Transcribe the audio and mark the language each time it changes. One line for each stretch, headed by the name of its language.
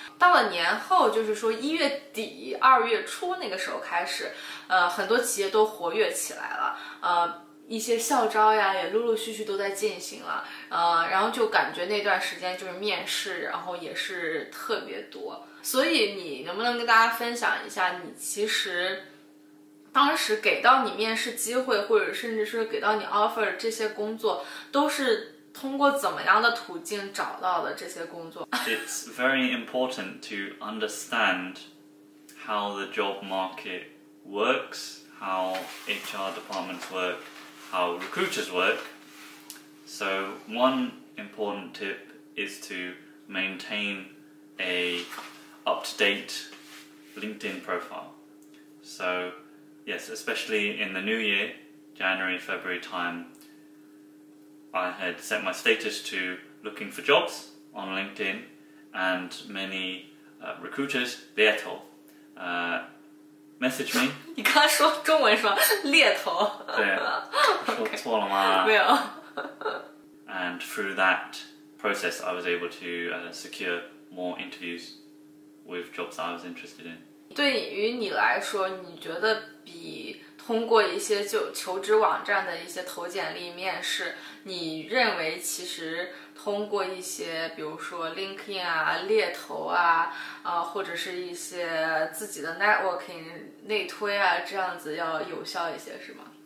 Chinese: 到了年后，就是说1月底2月初那个时候开始，很多企业都活跃起来了，一些校招呀也陆陆续续都在进行了，然后就感觉那段时间就是面试，然后也是特别多。所以你能不能跟大家分享一下，你其实当时给到你面试机会，或者甚至是给到你 offer 这些工作，都是通过怎么样的途径找到的这些工作？
English: It's very important to understand how the job market works, how HR departments work, how recruiters work. So one important tip is to maintain a up-to-date LinkedIn profile. So yes, especially in the new year, January, February time, I had set my status to looking for jobs on LinkedIn, and many recruiters, Lieto, message me.
Chinese: 你刚刚说中文说猎头，对，说错了吗？没有。
English: through that process, I was able to secure more interviews with jobs that I was interested in.
Chinese: 对于你来说，你觉得比通过一些求职网站的一些投简历面试，你认为其实通过一些比如说 LinkedIn 啊、猎头啊，或者是一些自己的 networking 内推啊，这样子要有效一些，是吗？